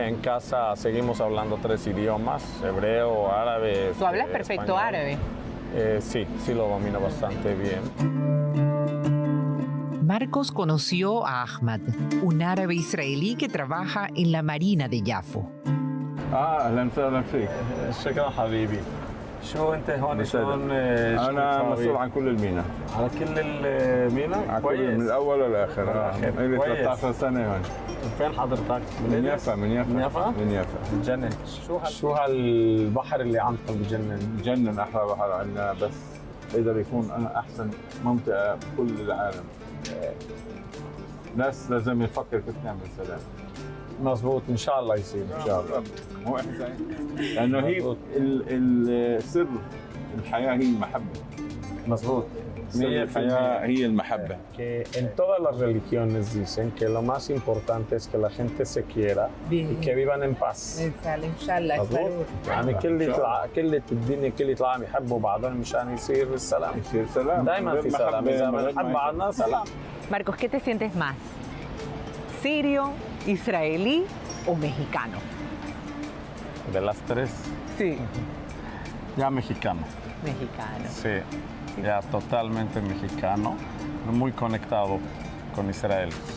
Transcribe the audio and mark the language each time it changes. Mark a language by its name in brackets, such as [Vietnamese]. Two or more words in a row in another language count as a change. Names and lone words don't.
[Spanish] En casa seguimos hablando 3 idiomas, hebreo, árabe. ¿Tú hablas perfecto español. árabe? Sí lo domino bastante bien. Marcos conoció a Ahmad, un árabe israelí que trabaja en la Marina de Yafo. [Arabic] اهلا وسهلا فيك. شكرا حبيبي. شو انت هون شلون انا مسؤول عن كل المينا. على كل المينا؟ كويس. من الاول للاخر. لي 13 سنه هون. فين حضرتك؟ من يافا. من يافا. بجنن. شو هالبحر اللي عندكم بجنن؟ بجنن احلى بحر عندنا، بس يقدر يكون احسن منطقه بكل العالم. ناس لازم يفكر كيف نعمل سلام. مظبوط، ان شاء الله يصير ان شاء الله. مو احسن لانه هي السر الحياه هي المحبه. مظبوط. الحياه هي المحبه. [Spanish] Que en todas las religiones dicen que lo más importante es que la gente se quiera y que vivan en paz. [Arabic] مظبوط. يعني كل الدنيا كل العالم يحبوا بعضهم مشان يصير السلام. يصير سلام. دائما في سلام، اذا بنحب بعضنا سلام. [Spanish] Marcos, ¿qué te sientes más? ¿Sirio, israelí o mexicano? De las 3, Sí. ya mexicano. Mexicano. Sí, ya totalmente mexicano, muy conectado con Israel.